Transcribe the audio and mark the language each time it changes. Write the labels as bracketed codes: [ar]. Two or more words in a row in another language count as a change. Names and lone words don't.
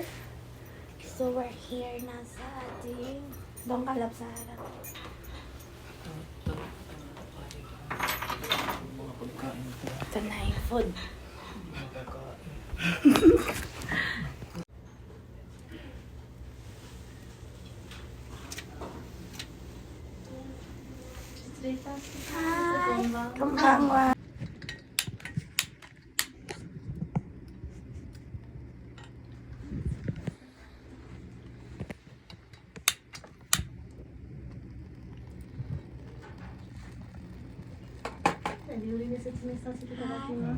[en] So we're here [tl] na sa ating doon kalap sa harap. Mga pagkain ito. Ito na yung food. Magkakain. [ja] こんばんは。料理で説明させていただきます。